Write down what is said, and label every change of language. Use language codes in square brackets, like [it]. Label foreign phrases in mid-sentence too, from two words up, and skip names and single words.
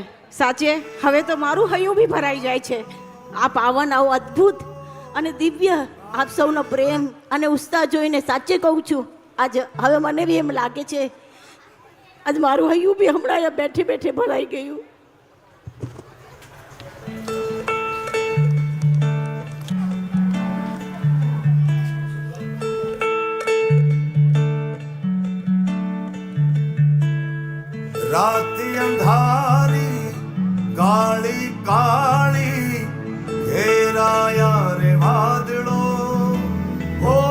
[gu] સાચે હવે તો મારું હૈયું બી ભરાઈ જાય છે. આ પાવન, આવું અદ્ભુત અને દિવ્ય આપ સૌનો પ્રેમ અને ઉત્સાહ જોઈને સાચે કહું છું, આજ હવે મને બી એમ લાગે છે આજ મારું હૈયું બી હમણાં બેઠે બેઠે ભરાઈ ગયું. રાત અંધારી કાળી કાળી ઘેરાયા રે વાદળો હો